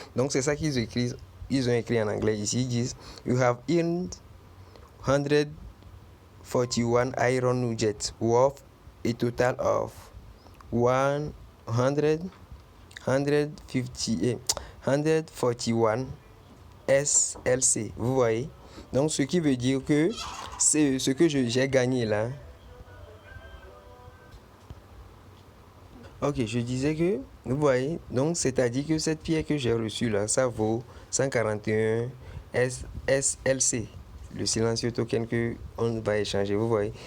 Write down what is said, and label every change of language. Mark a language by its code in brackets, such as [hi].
[fr] Donc, c'est ça qu'ils écrivent. Ils ont écrit en anglais ici. Ils disent, [en] You have earned 141 iron nuggets worth a total of 141 SLC. [fr] Vous voyez? Donc, ce qui veut dire que c'est ce que j'ai gagné là. Ok, je disais que, vous voyez, donc c'est-à-dire que cette pierre que j'ai reçue là, ça vaut 141 SLC, le silencieux token que on va échanger, vous voyez.